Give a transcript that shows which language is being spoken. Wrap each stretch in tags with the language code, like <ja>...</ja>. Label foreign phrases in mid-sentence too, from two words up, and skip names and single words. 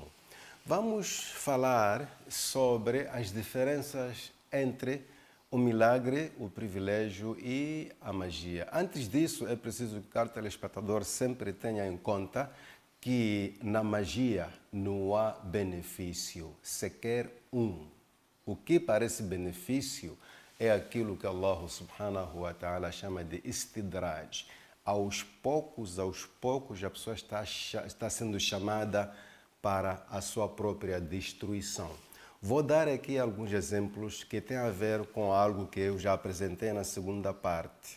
<pt>Vamos falar sobre as diferenças entre o milagre, o privilégio e a magia. Antes disso, é preciso que o telespectador sempre tenha em conta que na magia não há benefício, sequer um. O que parece benefício é aquilo que Allah</pt> <ar>سبحانه وتعالى</ar> <pt>chama de istidraj. Aos poucos, a pessoa está sendo chamada para a sua própria destruição. Vou dar aqui alguns exemplos que têm a ver com algo que eu já apresentei na segunda parte.</pt>